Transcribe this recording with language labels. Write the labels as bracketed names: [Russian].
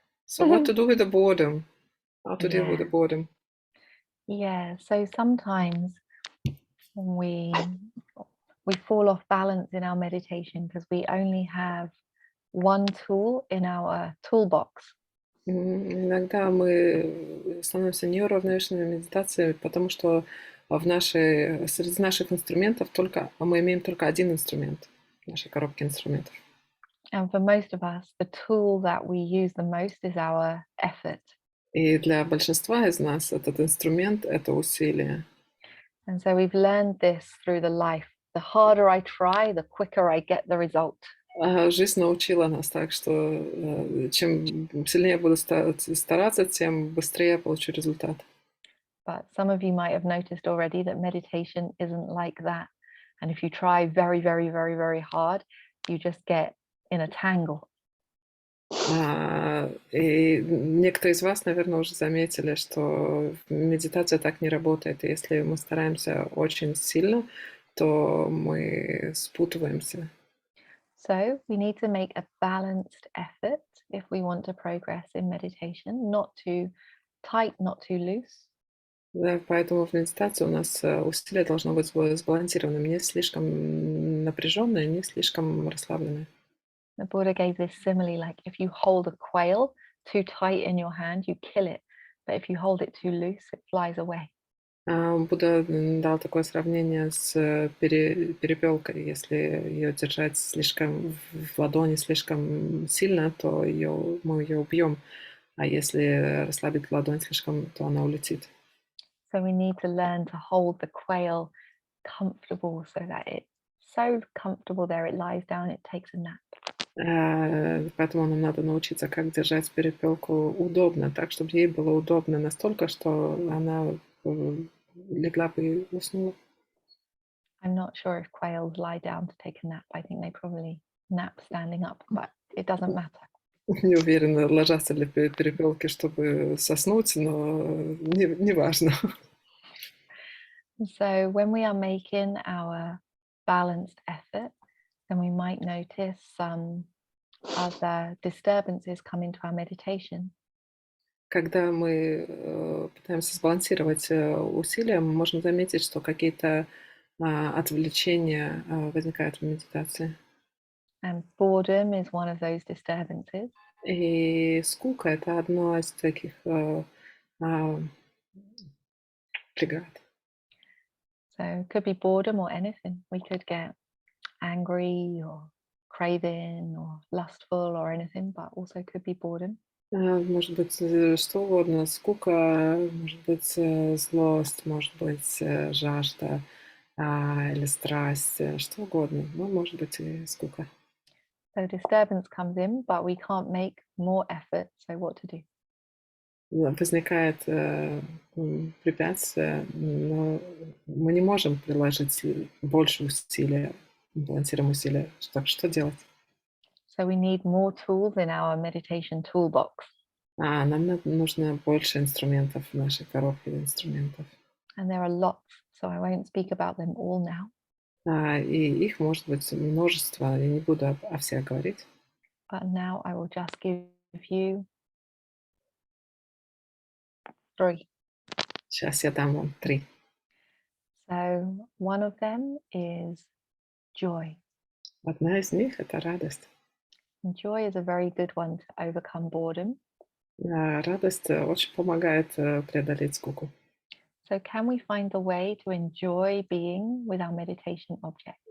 [English] So what to do with the boredom? How to deal with the Yeah. boredom? Yeah. So sometimes we fall off balance in our meditation because we only have one tool in our toolbox. [Russian] Иногда мы становимся неуравновешенными в медитации, потому что среди наших инструментов мы имеем только один инструмент в нашей коробке инструментов. [English] And for most of us, the tool that we use the most is our effort. [Russian] И для большинства из нас этот инструмент — это усилие. [English] And so we've learned this through the life. The harder I try, the quicker I get the result. [Russian] Жизнь научила нас так, что чем сильнее буду стараться, тем быстрее я получу результат. [English] But some of you might have noticed already that meditation isn't like that. And if you try very, very, very, very hard, you just get in a tangle. [Russian] И некоторые из вас, наверное, уже заметили, что медитация так не работает. И если мы стараемся очень сильно, то мы спутываемся. [English] So we need to make a balanced effort if we want to progress in meditation, not too tight, not too loose. [Russian] Да, поэтому в медитации у нас усилие должно быть сбалансированным, не слишком напряженное, не слишком расслабленное. [English] The Buddha gave this simile like if you hold a quail too tight in your hand, you kill it. But if you hold it too loose, it flies away. [Russian] Будда дал такое сравнение с перепелкой. Если ее держать слишком в ладони слишком сильно, то мы ее убьем. А если расслабить ладонь слишком, то она улетит. [English] So we need to learn to hold the quail comfortable so that it's so comfortable there it lies down, it takes a nap. [Russian] Поэтому нам надо научиться, как держать перепелку удобно, так, чтобы ей было удобно настолько, что она легла бы и уснула. [English] I'm not sure if quails lie down to take a nap. I think they probably nap standing up, but it doesn't matter. [Russian] Не уверена, ложатся ли перепелки, чтобы соснуть, но не важно. [English] So when we are making our balanced effort, then we might notice some other disturbances come into our meditation. [Russian] Когда мы пытаемся сбалансировать усилия, мы можем заметить, что какие-то отвлечения возникают в медитации. [English] And boredom is one of those disturbances. [Russian] И скука — это одно из таких преград. [English] So it could be boredom or anything. We could get angry or craving or lustful or anything, but also could be boredom. [Russian] Может быть, что угодно. Скука, может быть, злость, может быть, жажда или страсть, что угодно. Ну, может быть, и скука. [English] So disturbance comes in, but we can't make more effort. So what to do? [Russian] Возникает препятствие, но мы не можем приложить больше усилия, балансируем усилия. Так что делать? [English] So we need more tools in our meditation toolbox. [Russian] Нам нужно больше инструментов в нашей коробке инструментов. [English] And there are lots, so I won't speak about them all now. [Russian] И их может быть множество, я не буду о всех говорить. [English] But now I will just give you 3. [Russian] Сейчас я дам вам 3. [English] So one of them is joy. [Russian] Одна из них — это радость. [English] And joy is a very good one to overcome boredom. [Russian] Радость очень помогает преодолеть скуку. [English] So can we find a way to enjoy being with our meditation object?